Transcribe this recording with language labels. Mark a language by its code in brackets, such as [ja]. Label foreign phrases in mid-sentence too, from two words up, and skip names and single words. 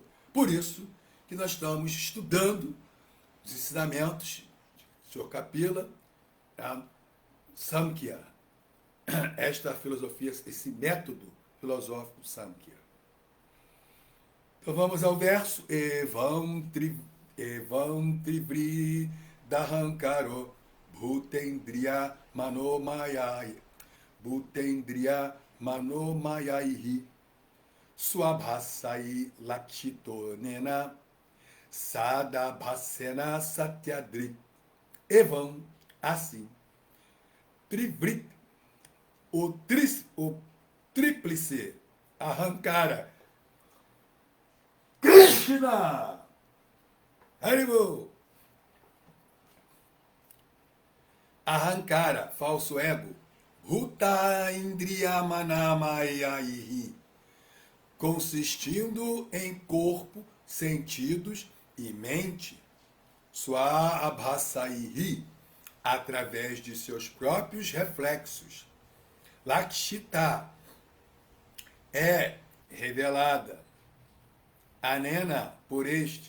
[pt] Por isso que nós estamos estudando os ensinamentos do Sr. Kapila, Samkhya, esta filosofia, esse método filosófico Samkhya. Então vamos ao verso. [sa] Evam trivri dahankaro bhutendriya manomayaihi swabhasai lakshito nena sadabhasena satyadri. Evam, [pt] assim, trivrit, o tríplice, Ahankara. Krishna! Haribo! Ahankara, falso ego. [sa] Ruta Indriya Manamayahi, [pt] consistindo em corpo, sentidos e mente. Swabhasaihi, através de seus próprios reflexos. Lakshita, é revelada. Anena, por este.